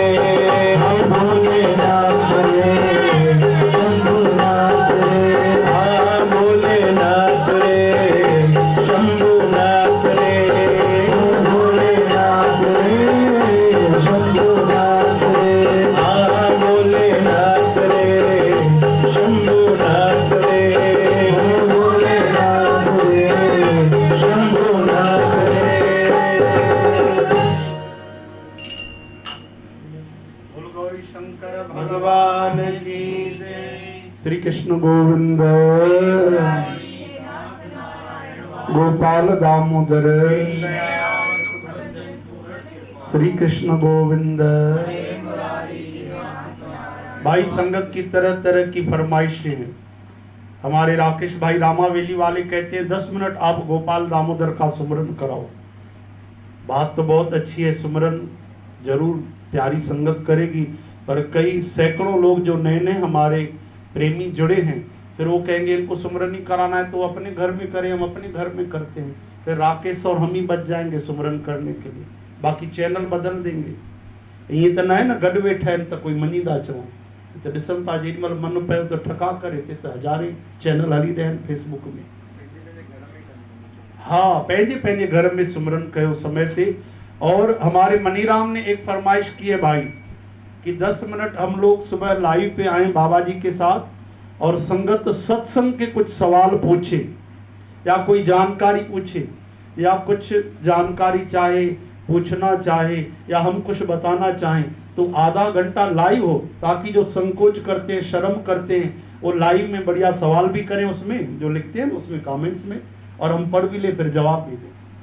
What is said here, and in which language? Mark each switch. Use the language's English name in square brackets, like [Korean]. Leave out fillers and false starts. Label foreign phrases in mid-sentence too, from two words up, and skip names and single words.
[Hindi] हम भोलेनाथ रे, शंभुनाथ रे, हाँ भोलेनाथ रे, शंभुनाथ रे, भोलेनाथ रे, शंभुनाथ रे, हाँ भोलेनाथ रे, शंभुनाथ रे, भोलेनाथ रे, शंभुनाथ रे। बोल गौरी शंकर भगवान की जय। श्री कृष्ण गोविंद, गोपाल दामोदर, श्री कृष्ण गोविंद। भाई संगत की तरह तरह की फरमाइशें हैं। हमारे राकेश भाई रामावेली वाले कहते हैं 10 मिनट आप गोपाल दामोदर का सुमरन कराओ। बात तो बहुत अच्छी है, सुमरन जरूर प्यारी संगत करेगी, पर कई सैकड़ों लोग जो नए नए हमारे प्रेमी जुड़े हैं, फिर वो कहेंगे इनको सुमरन ही कराना है तो अपने घर में करें, हम अपने घर में करते हैं। फिर राकेश और हम ही बच जाएंगे सुमरन करने के लिए, बाकी चैनल बदल देंगे। [Sindhi] ये तो ना है ना गड वेठा है तो कोई मनीदा चो तो ॾिसनि था जेॾीमहिल मन पियो तो ठका करे तो हज़ारे चैनल हली रहे हैं फेसबुक में। [Hindi] हाँ, [Sindhi] पंहिंजे पंहिंजे घर में सुमरन कयो समय से। [Hindi] और हमारे मनीराम ने एक फरमाइश की है भाई कि 10 मिनट हम लोग सुबह लाइव पे आए बाबा जी के साथ और संगत सत्संग के कुछ सवाल पूछे या कोई जानकारी पूछे या कुछ जानकारी चाहे पूछना चाहे या हम कुछ बताना चाहें तो आधा घंटा लाइव हो, ताकि जो संकोच करते हैं, शर्म करते हैं, वो लाइव में बढ़िया सवाल भी करें, उसमें जो लिखते हैं उसमें कमेंट्स में, और हम पढ़ भी ले फिर जवाब भी दें।